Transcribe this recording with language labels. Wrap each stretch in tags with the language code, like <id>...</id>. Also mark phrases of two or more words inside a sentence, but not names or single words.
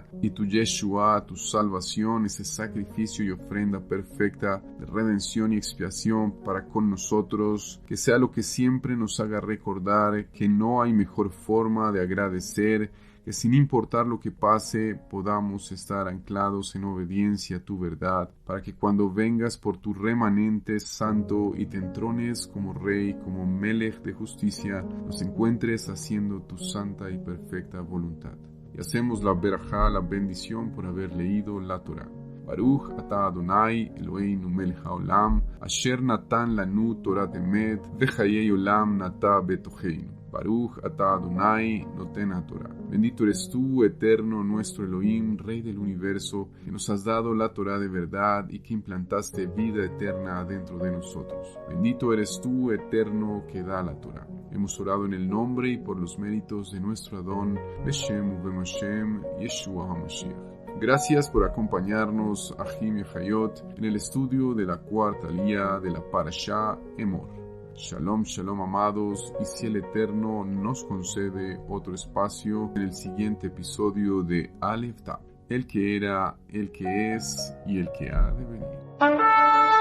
<es>y tu Yeshua, tu salvación, ese sacrificio y ofrenda perfecta de redención y expiación para con nosotros, que sea lo que siempre nos haga recordar que no hay mejor forma de agradecer, que sin importar lo que pase, podamos estar anclados en obediencia a tu verdad, para que cuando vengas por tu remanente santo y te entrones como Rey, como Melech de justicia, nos encuentres haciendo tu santa y perfecta voluntad. Y hacemos la berajá, la bendición, por haber leído la Torah.</es> <he>ברוך אתה אדוני אלוהינו מלך העולם, אשר נתן לנו תורת אמת, וחיי עולם נטע בתוכנו. ברוך אתה אדוני נותן תורה.</he> <es>Bendito eres tú, eterno, nuestro Elohim, Rey del universo, que nos has dado la Torah de verdad y que implantaste vida eterna dentro de nosotros. Bendito eres tú, eterno, que da la Torah. Hemos orado en el nombre y por los méritos de nuestro Adón,</es> <he>בשם ובמשם, ישוע המשיח.</he> <es>Gracias por acompañarnos, Ahim y Hayot, en el estudio de la cuarta lía de la Parashá Emor.</es> <he>שלום, שלום</he> <es>amados, y si el Eterno nos concede otro espacio en el siguiente episodio de Aleph Tab, el que era, el que es y el que ha de venir.</es>